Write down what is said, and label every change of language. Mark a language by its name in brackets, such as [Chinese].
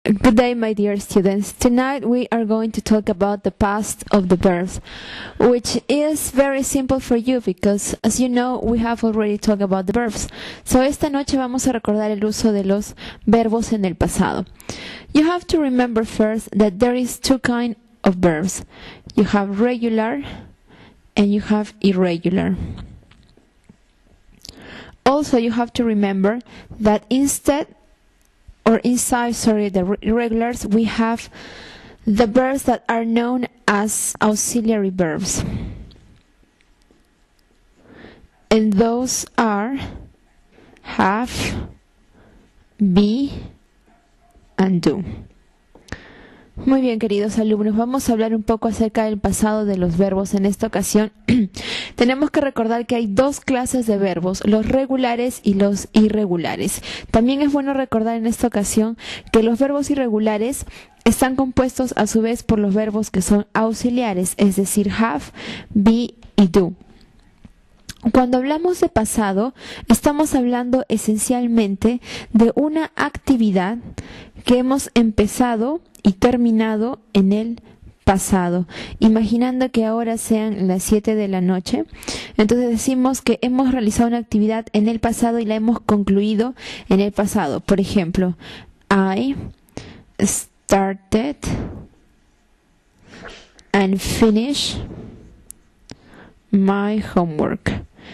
[English] Good day, my dear students. Tonight we are going to talk about the past of the verbs, which is very simple for you because, as you know, we have already talked about the verbs. [Spanish] So esta noche vamos a recordar el uso de los verbos en el pasado. [English] You have to remember first that there is two kinds of verbs. You have regular and you have irregular. Also, you have to remember that inside the irregulars, we have the verbs that are known as auxiliary verbs. And those are have, be, and do. [Spanish] Muy bien, queridos alumnos, vamos a hablar un poco acerca del pasado de los verbos. En esta ocasión tenemos que recordar que hay dos clases de verbos, los regulares y los irregulares. También es bueno recordar en esta ocasión que los verbos irregulares están compuestos a su vez por los verbos que son auxiliares, es decir, have, be y do. Cuando hablamos de pasado, estamos hablando esencialmente de una actividad que hemos empezado y terminado en el pasado. Imaginando que ahora sean las 7 de la noche, entonces decimos que hemos realizado una actividad en el pasado y la hemos concluido en el pasado. Por ejemplo, [English] I started and finished my homework.